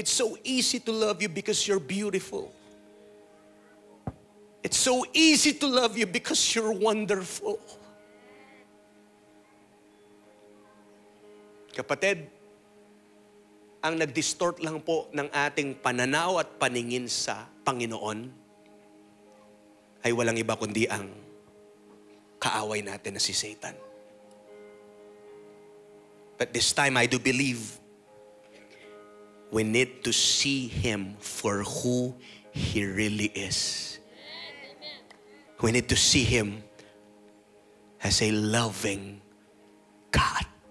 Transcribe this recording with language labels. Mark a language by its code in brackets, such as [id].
[en] It's so easy to love you because you're beautiful. It's so easy to love you because you're wonderful. [tl] Kapatid, ang nag-distort lang po ng ating pananaw at paningin sa Panginoon ay walang iba kundi ang kaaway natin na si Satan. [en] But this time, I do believe we need to see Him for who He really is. We need to see Him as a loving God.